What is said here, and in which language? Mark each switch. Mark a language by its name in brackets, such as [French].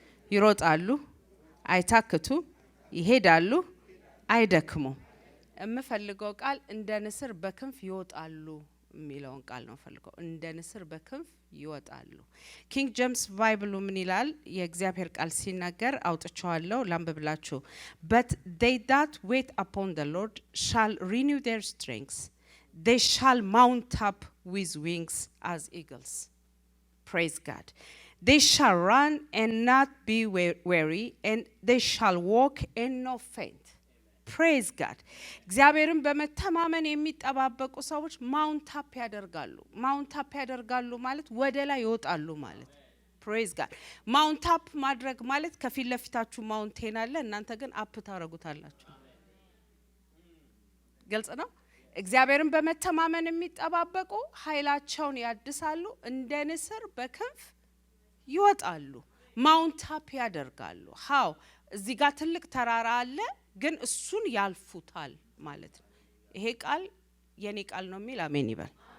[Amharic] ይሮጣሉ፣ አይታክቱ፣ ይሄዳሉ፣ አይደክሙ። የምፈልገው ቃል እንደ ንስር በክንፍ ይወጣሉ የሚለውን ቃል ነው ፈልገው። እንደ ንስር በክንፍ ይወጣሉ። ኪንግ ጄምስ ባይብሉ ምን ይላል? የእግዚአብሔር ቃል ሲናገር አውጥቻለሁ ላንብብላችሁ። [English] But they that wait upon the Lord shall renew their strength. They shall mount up with wings as eagles. Praise God. They shall run and not be weary, and they shall walk and not faint. Praise God. [Amharic] እግዚአብሔርን በመተማመን የሚጠባበቁ ሰዎች ማውንት አፕ ያደርጋሉ። ማውንት አፕ ያደርጋሉ ማለት ወደ ላይ ይወጣሉ ማለት። [English] Praise God. [Amharic] ማውንት አፕ ማድረግ ማለት ከፊት ለፊታችሁ ማውንቴን አለ፣ እናንተ ግን አፕ ታረጉታላችሁ። ግልጽ ነው። እግዚአብሔርን በመተማመን የሚጠባበቁ ኃይላቸውን ያድሳሉ፣ እንደ ንስር በክንፍ ይወጣሉ፣ ማውንት አፕ ያደርጋሉ። ሃው እዚህ ጋር ትልቅ ተራራ አለ ግን እሱን ያልፉታል ማለት ነው። ይሄ ቃል የኔ ቃል ነው የሚል አሜን ይበል።